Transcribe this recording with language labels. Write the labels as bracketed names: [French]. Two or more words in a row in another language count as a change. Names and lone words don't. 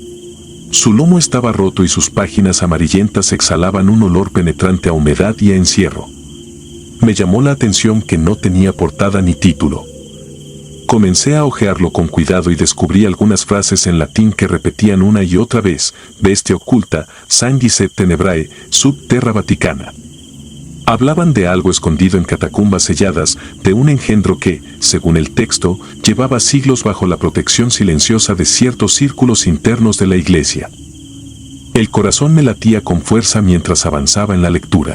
[Spanish] Su lomo estaba roto y sus páginas amarillentas exhalaban un olor penetrante a humedad y a encierro. Me llamó la atención que no tenía portada ni título. Comencé a hojearlo con cuidado y descubrí algunas frases en latín que repetían una y otra vez: [Latin] bestia oculta, sanguis et tenebrae, sub terra Vaticana. [Spanish] Hablaban de algo escondido en catacumbas selladas, de un engendro que, según el texto, llevaba siglos bajo la protección silenciosa de ciertos círculos internos de la Iglesia. El corazón me latía con fuerza mientras avanzaba en la lectura.